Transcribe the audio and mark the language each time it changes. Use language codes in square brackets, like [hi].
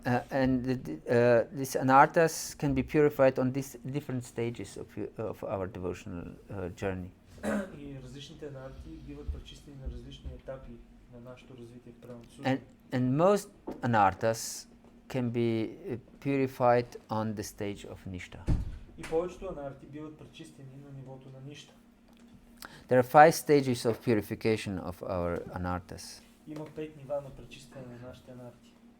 [en] And these anarthas can be purified on these different stages of our devotional journey. [bg] И различните анарти биват пречистени на различни етапи на нашето развитие в преданото служение. [en] And most anarthas can be purified on the stage of nishta. [bg] И повечето анарти биват пречистени на нивото на нища. [en] There are 5 stages of purification of our anarthas. [bg] Има 5 нива на пречистване на нашите анарти.